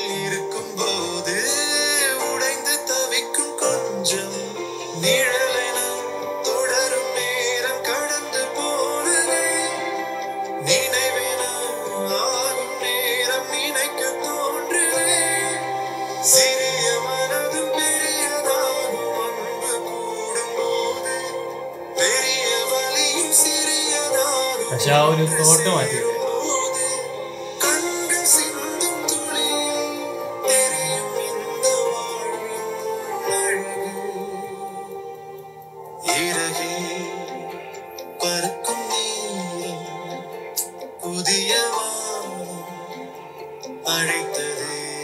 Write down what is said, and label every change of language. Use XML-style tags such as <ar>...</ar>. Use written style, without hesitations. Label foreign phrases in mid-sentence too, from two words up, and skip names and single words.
<ta>இருக்கும் போது உடைந்து தவிக்கும் கொஞ்சம் நிழலென தொடரும் நேரம் கடந்து போனதே நினைவென ஆகும் நேரம் நினைக்க தோன்றுதே சிறிய மனதும் பெரியதாகும் அன்பு கூடும் போது பெரிய வலியும் சிறியதாகும்</ta> <ml>പക്ഷെ ആ ഒരു തോട്ട് മാറ്റി</ml> <ta>போது கண்கள் சிந்தும் துளியில் தெரியும் இந்த வாழ்வின் அழகு இறகே பறக்கும் நேரம் புதிய வானம் அழைத்ததே</ta>